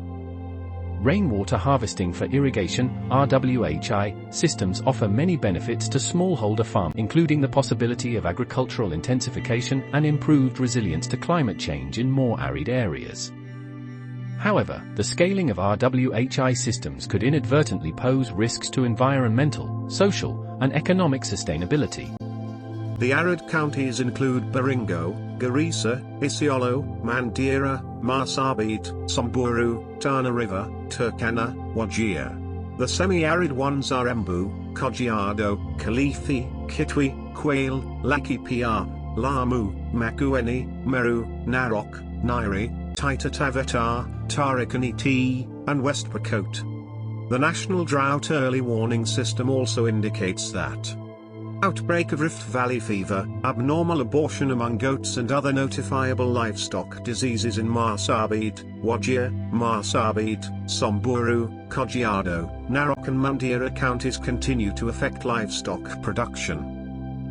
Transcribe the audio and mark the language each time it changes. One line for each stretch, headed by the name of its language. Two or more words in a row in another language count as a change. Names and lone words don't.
English: Rainwater harvesting for irrigation (RWHI) systems offer many benefits to smallholder farmers, including the possibility of agricultural intensification and improved resilience to climate change in more arid areas. However, the scaling of RWHI systems could inadvertently pose risks to environmental, social, and economic sustainability. The arid counties include Baringo, Garissa, Isiolo, Mandera, Marsabit, Samburu, Tana River, Turkana, Wajir. The semi-arid ones are Embu, Kajiado, Kilifi, Kitwe, Kwale, Laikipia, Lamu, Makueni, Meru, Narok, Nairi, Taita Taveta, Tarakani, and West Pokot. The National Drought Early Warning System also indicates that outbreak of Rift Valley fever, abnormal abortion among goats and other notifiable livestock diseases in Marsabit, Wajir, Marsabit, Samburu, Kajiado, Narok and Mandera counties continue to affect livestock production.